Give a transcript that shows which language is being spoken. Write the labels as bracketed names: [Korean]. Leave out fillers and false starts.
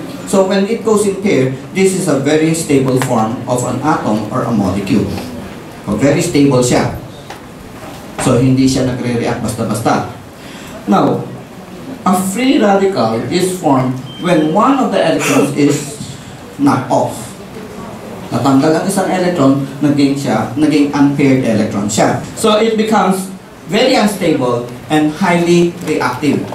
[English] So, when it goes in pair, this is a very stable form of an atom or a molecule. [Filipino] So, very stable siya. So, hindi siya nagre-react basta-basta. [English] Now, a free radical is formed when one of the electrons is knocked off. [Filipino] Natanggal ang isang electron, naging unpaired electron siya. [English] So, it becomes very unstable and highly reactive.